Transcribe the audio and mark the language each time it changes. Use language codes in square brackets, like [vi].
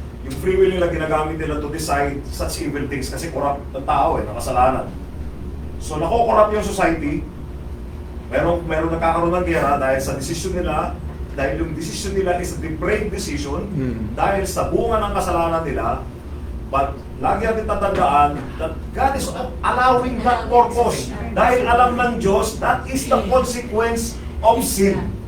[tl] Yung free will nila ginagamit nila [en] to decide such evil things [tl] kasi corrupt ng tao ng kasalanan. So nako-corrupt yung society. Meron nagkakaroon ng gera dahil sa decision nila, dahil yung decision nila [en] is a depraved decision, [tl] dahil sa bunga ng kasalanan nila. [en] But [tl] lagi natin tatandaan [en] that God is allowing that purpose. [tl] Dahil alam ng Diyos, [en] that is the consequence of sin.